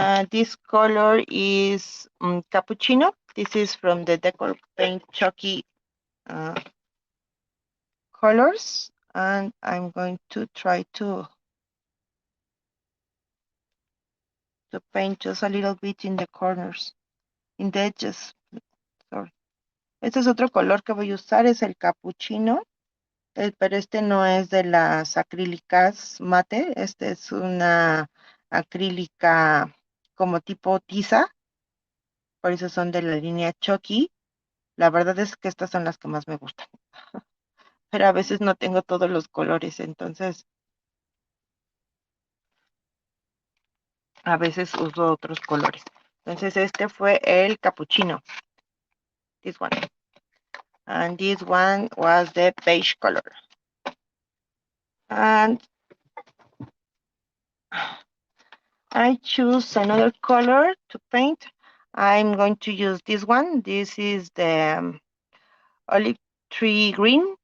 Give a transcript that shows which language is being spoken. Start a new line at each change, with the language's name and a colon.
English: This color is cappuccino. This is from the Decor Paint Chalky colors, and I'm going to try to paint just a little bit in the corners, in the edges. Sorry.
Spanish: Este es otro color que voy a usar, es el capuchino, pero este no es de las acrílicas mate, este es una acrílica como tipo tiza, por eso son de la línea Chucky. La verdad es que estas son las que más me gustan, pero a veces no tengo todos los colores, entonces a veces uso otros colores. Entonces este fue el capuchino,
English: this one. And this one was the beige color. And I choose another color to paint. I'm going to use this one. This is the olive tree green.